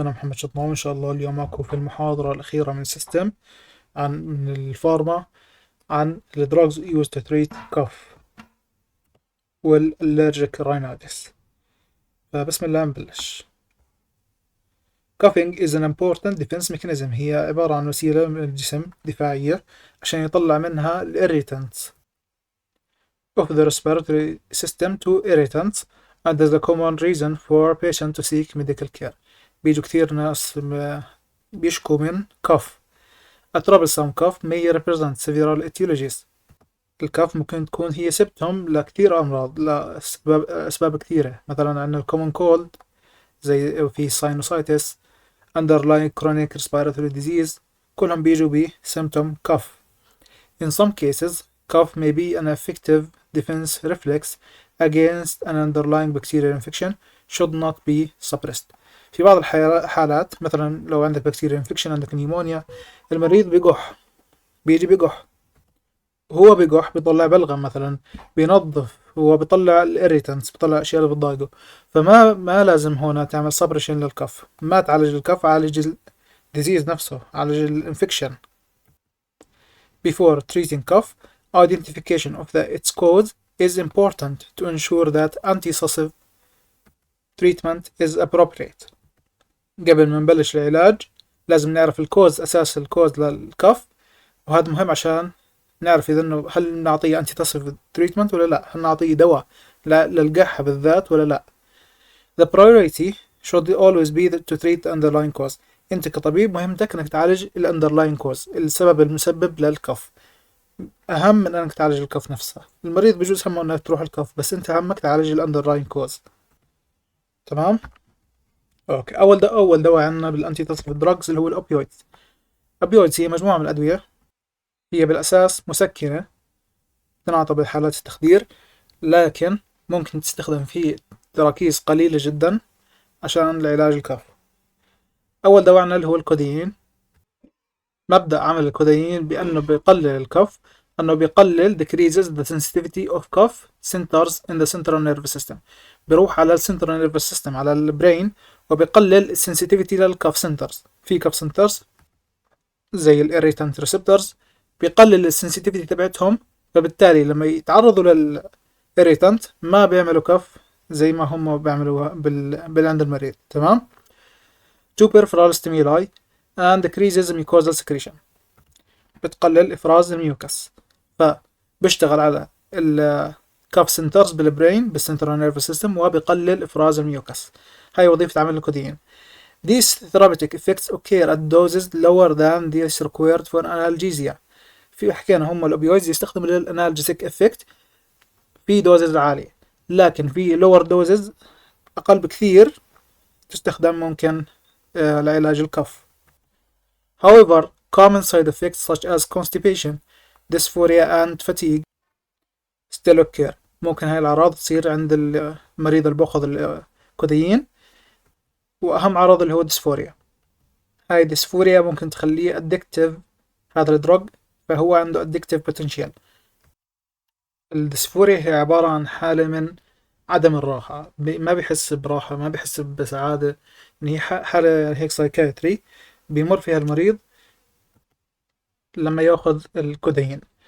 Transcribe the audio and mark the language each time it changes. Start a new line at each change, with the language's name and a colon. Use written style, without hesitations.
Arabic: أنا محمد شطناوي. إن شاء الله اليوم معكم في المحاضرة الأخيرة من سيستم من الفارما عن ال
English: drugs used to treat cough
Arabic: والallergic rhinitis. فبسم الله نبلش.
English: Coughing is an important defense mechanism.
Arabic: هي عبارة عن وسيلة من الجسم دفاعية عشان يطلع منها ال
English: irritants of the respiratory system to irritants, and is a common reason for patient to seek medical care.
Arabic: بيجوا كثير ناس بيشكوا من cough.
English: A troublesome cough may represent several etiologies.
Arabic: الكاف ممكن تكون هي سبتهم لكثير أمراض، لأسباب كثيرة. مثلا عندنا common cold زي في sinusitis، underlying chronic respiratory disease، كلهم بيجوا ب symptom cough.
English: In some cases, cough may be an effective defense reflex against an underlying bacterial infection should not be suppressed.
Arabic: في بعض الحالات مثلا لو عندك بكتيريا انفكشن، عندك نيمونيا، المريض بيقح، بيجي بيقح، هو بيقح بيطلع بلغم مثلا، بينظف، هو بيطلع الاريتنس، بيطلع اشياء اللي بتضايقه. فما لازم هنا تعمل سبريشن للكف، ما تعالج الكف، عالج الديزيز نفسه، عالج الانفكشن.
English: Before treating cough, identification of its cause is important to ensure that antitussive treatment is appropriate.
Arabic: قبل ما نبلش العلاج لازم نعرف الكوز، أساس الكوز للكف، وهذا مهم عشان نعرف إذا إنه هل نعطيه antitussive treatment ولا لا، هل نعطيه دواء للقحة بالذات ولا لا.
English: The priority should always be to treat the underlying cause.
Arabic: أنت كطبيب مهمتك إنك تعالج ال underlying cause، السبب المسبب للكف، أهم من إنك تعالج الكف نفسها. المريض بجوز همه إنك تروح الكف، بس أنت همك تعالج ال underlying cause. تمام؟ أوكي. أول دواء عندنا بالأنتي دراجز اللي هو الأوبيويدز. الأوبيويدز هي مجموعة من الأدوية، هي بالأساس مسكنة تنعطى بحالات التخدير، لكن ممكن تستخدم في تراكيز قليلة جدا عشان العلاج الكاف. أول دواء عندنا اللي هو الكوديين. مبدأ عمل الكوديين بأنه بيقلل الكف، أنه بيقلل
English: decreases the sensitivity of cough centers in the central nervous system.
Arabic: بيروح على السنترال نيرفس سيستم، على البرين، وبيقلل السنسيتيفيتي للكاف سنترز. في كاف سنترز زي الاريتانت ريسبتورز بيقلل السنسيتيفيتي تبعتهم، فبالتالي لما يتعرضوا للاريتانت ما بيعملوا كف زي ما هم بيعملوا عند المريض. تمام.
English: to peripheral stimuli and decreases mucosal secretion.
Arabic: بتقلل افراز الميوكس، فبيشتغل على الكاف سنترز بالبرين بالسنترال نيرفس سيستم، وبيقلل افراز الميوكس. هاي وظيفة عمل الكوديين.
English: These therapeutic effects occur at doses lower than those required for analgesia.
Arabic: في حكينا هم الأوبيويدز يستخدموا للأنالجيسيك إفكت في دوزز عالية، لكن في lower doses أقل بكثير تستخدم ممكن لعلاج الكف.
English: However, common side effects such as constipation, dysphoria and fatigue still occur.
Arabic: ممكن هاي الأعراض تصير عند المريض اللي بأخذ الكوديين، وأهم عرض اللي هو ديسفوريا. هاي ديسفوريا ممكن تخليه addictive، هذا الدرج فهو عنده addictive potential. الديسفوريا هي عبارة عن حالة من عدم الراحة، ما بيحس براحة، ما بيحس بسعادة، إن هي حالة هيك سايكايتري بيمر فيها المريض لما ياخذ الكودين.